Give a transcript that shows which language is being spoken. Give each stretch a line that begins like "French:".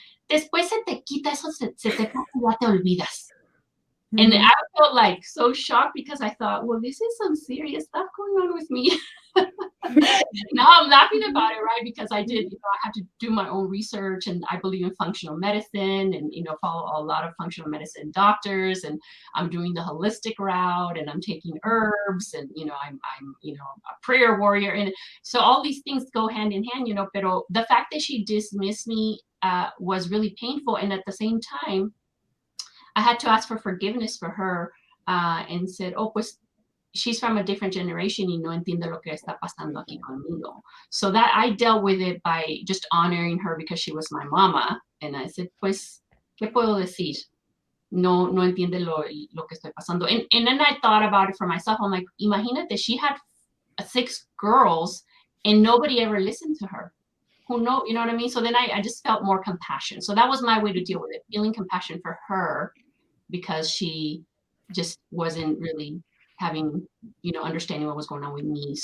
Spanish: Después se te quita eso, se te pasa, ya te olvidas.
English: And I felt like so shocked, because I thought, well, this is some serious stuff going on with me. Now I'm laughing about it, right? Because I did, I had to do my own research, and I believe in functional medicine, and, follow a lot of functional medicine doctors, and I'm doing the holistic route, and I'm taking herbs, and, I'm a prayer warrior. And so all these things go hand in hand, pero the fact that she dismissed me was really painful. And at the same time, I had to ask for forgiveness for her, and said, oh, pues, she's from a different generation
Spanish: y no entiende lo que está pasando aquí conmigo.
English: So that I dealt with it by just honoring her, because she was my mama. And I said,
Spanish: pues, ¿qué puedo decir? No entiende lo que estoy pasando.
English: And then I thought about it for myself. I'm like, imagínate, she had 6 girls and nobody ever listened to her. Who know, you know what I mean? So then I just felt more compassion. So that was my way to deal with it, feeling compassion for her, because she just wasn't really having, understanding what was going on with me.